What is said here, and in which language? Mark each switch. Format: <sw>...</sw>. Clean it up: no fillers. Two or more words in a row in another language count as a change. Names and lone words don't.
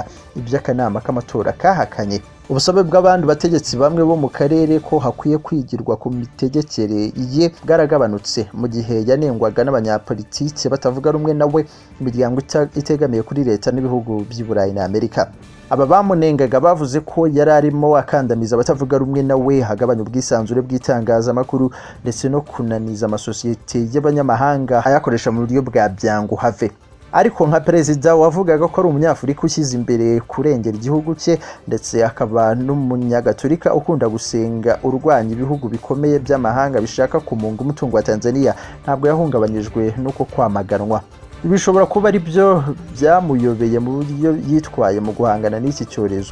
<rw>Iby'akanama k'amatora kahakanye ubusabe bw'abandi bategetsi bamwe bo mu karere ko hakwiye kwigirwa ku mitegekere ye bwaragabanutse mu gihe yanengwaga n'abanyapolitike batavuga rumwe nawe, imiryango itegamiye kuri leta n'ibihugu by'i Burayi na Amerika. Aba bamunengaga bavuze ko yari arimo akandamiza abatavuga rumwe nawe, hagabanya ubwisanzure bw'itangazamakuru ndetse no kunaniza amasosiyete y'abanyamahanga ayakoresha mu buryo bwa byangu have. Ariko nka perezida wavugaga ko ari umunyafurika ushyize imbere kurengera igihugu cye ndetse akaba n'umunyagatolika ukunda gusenga urwanya ibihugu bikomeye by'amahanga bishaka kumunga umutungo wa Tanzania, ntabwo yahungabanyijwe nuko kwamaganwa. Bishobora kuba ari byo byamuyobeye mu buryo yitwaye mu guhangana n'iki cyorezo.</rw>